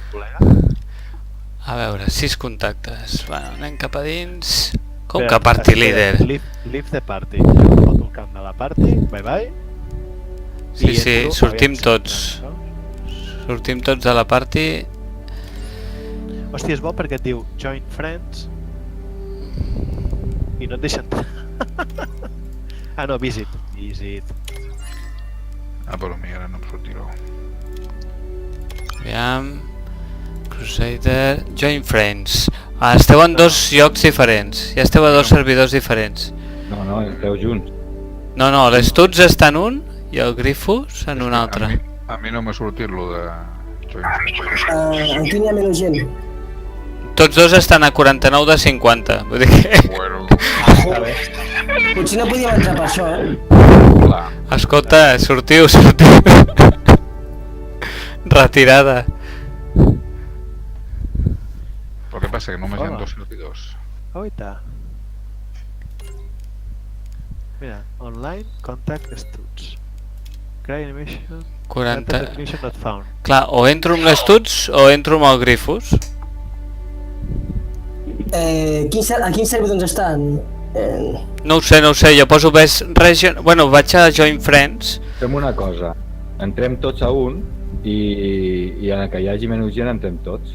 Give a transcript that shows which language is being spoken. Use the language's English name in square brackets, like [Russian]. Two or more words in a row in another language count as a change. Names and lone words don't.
[Catalan] A veure, 6 contactes. Bueno, anem cap a dins. Com que [English] party leader? Leave the party. [Catalan] Foto el camp de la party, [English] bye bye. [Catalan] Sí, sortim tots. Sortim tots de la party. Hòstia, és bo perquè et diu [English] join friends [Catalan] i no et deixa entrar. Ah, no, visit. Ah, però a mi ara no em sortirà. Aviam... Crusader... Join friends. Esteu en dos llocs diferents. Ja esteu a dos servidors diferents. No, esteu junts. No, l'Studs està en un i el Grifus en un altre. A mi no m'ha sortit lo de... En quin hi ha menys gent? Tots dos estan a 49 de 50. Vull dir que... Bueno, Potser no podíem entrar per això, clar. Escolta, sortiu. Retirada. Però què passa? Que només hi ha dos servidors. Oita. Mira, [English] online, contact Studs. Create animation... 40... Definition not found. [Catalan] Clar, o entro amb l'Studs o entro amb el Grifus. A quin servidor ens estan? No ho sé, jo poso [English] Best Region... [Catalan] Bueno, vaig a [English] Join Friends. [Catalan] Fem una cosa, entrem tots a un i en que hi hagi menys gent entrem tots.